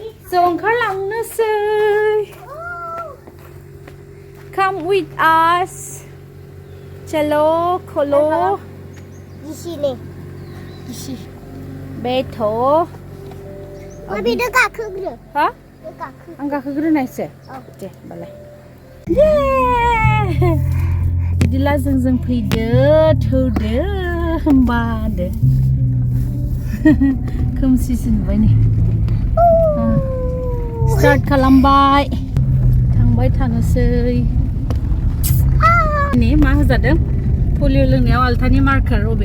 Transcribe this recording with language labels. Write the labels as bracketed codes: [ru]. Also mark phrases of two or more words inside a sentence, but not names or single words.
[brx] जों ओंखारलांनोसै [en] Come with us [brx] चलो खोलो गिसिले गिसि बेथ' बेनो गाखोग्रो हा गाखो आं गाखोग्रोनायसो औ दे होमबालाय बिदिला जों फैदो थौदो होमबादो खोमसिसो नुबाय नै स्टार्ट खालामबाय थांबाय थानोसै नै मा होजादों पलिअ लोंनायाव आल्थानि मार्कार अबे